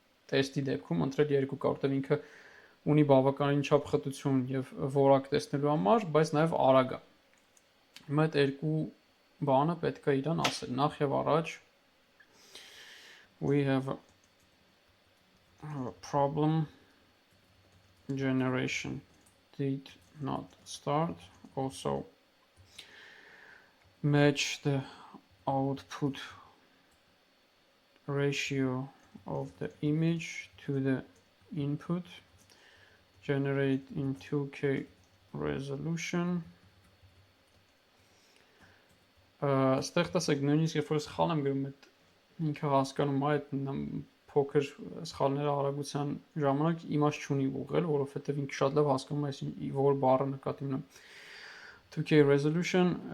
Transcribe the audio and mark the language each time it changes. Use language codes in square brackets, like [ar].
[hy] տեստի դեպքում ընտրել 2K, որտեղ ինքը ունի բավականին չափ խտություն եւ որակ տեսնելու համար, բայց նաեւ արագ է։ Հիմա այդ երկու բանը պետք է իրան ասել։ Նախ եւ առաջ [en] we have a problem. Generation did not start. Also match the output ratio of the image to the input. Generate in 2K resolution. [hy] Ստեղ տեսեք նույնիսկ երբ որ սխալ եմ գրում, այդ ինքը հասկանում է այդ փոքր սխալները արագության ժամանակ իմաստ չունի ուղղել, որովհետև ինքը շատ լավ հասկանում է որ բառը նկատի ունեմ։ [en] 2K resolution